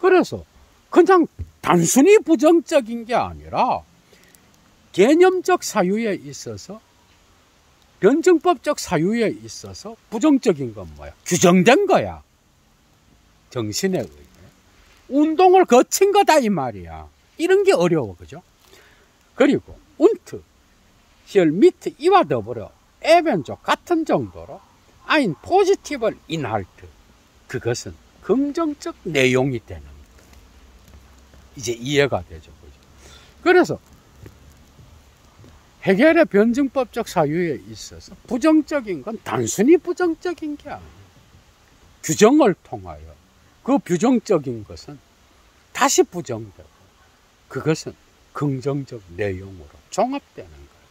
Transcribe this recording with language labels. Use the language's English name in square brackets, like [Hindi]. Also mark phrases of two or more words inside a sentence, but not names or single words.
[Korean] 그래서 그냥 단순히 부정적인 게 아니라 개념적 사유에 있어서, 변증법적 사유에 있어서 부정적인 건 뭐야? 규정된 거야. 정신에 의해. 운동을 거친 거다 이 말이야. 이런 게 어려워, 그죠? 그리고 운트, [German] hier mit [Korean] 이와 더불어 [German] ebenso [Korean] 같은 정도로 [German] ein positiver Inhalt, [Korean] 그것은 긍정적 내용이 되는 거. 이제 이해가 되죠, 그죠? 그래서 해겔의 변증법적 사유에 있어서 부정적인 건 단순히 부정적인 게 아니에요. 규정을 통하여 그 부정적인 것은 다시 부정되고 그것은 긍정적 내용으로 종합되는 거예요.